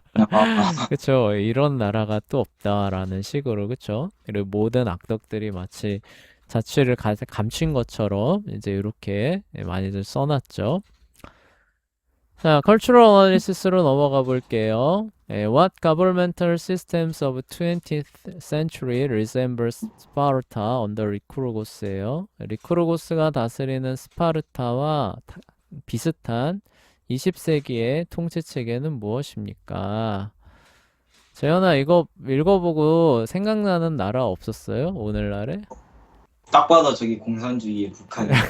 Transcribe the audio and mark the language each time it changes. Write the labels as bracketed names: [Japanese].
[Korean] 아, 그쵸? 이런 나라가 또 없다라는 식으로 그쵸? 그리고 모든 악덕들이 마치 자취를 감춘 것처럼 이제 이렇게 많이들 써놨죠. 자, cultural analysis로 넘어가 볼게요. [English] What governmental systems of 20th century resemble Sparta under 리쿠르고스예요. [Korean] 리쿠르고스가 다스리는 스파르타와 비슷한 20세기의 통치 체계는 무엇입니까? 재현아, 이거 읽어보고 생각나는 나라 없었어요? 오늘날에? 딱 봐도 저기 공산주의의 북한이거든요.